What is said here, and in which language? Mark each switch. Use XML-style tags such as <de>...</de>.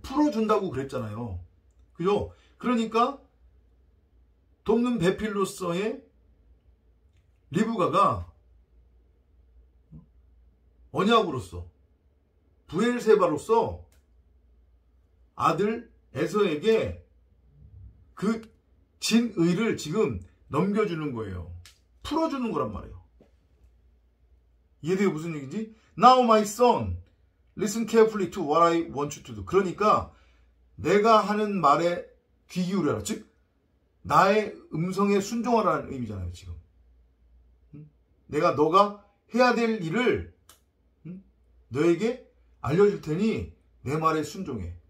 <ko>풀어준다고 그랬잖아요. 그죠? 그러니까 돕는 배필로서의 리브가가 언약으로서 브엘세바로서 아들 에서에게 그 진의를 지금 넘겨주는 거예요. 풀어주는 거란 말이에요. 이해돼요? 무슨 얘기인지?</ko> <en>Now my son, listen carefully to what I want you to do.</en> <ko>그러니까 내가 하는 말에 귀 기울여라. 즉 나의 음성에 순종하라는 의미잖아요. 지금 너가 해야 될 일을 너에게 알려줄 테니 내 말에 순종해.</ko>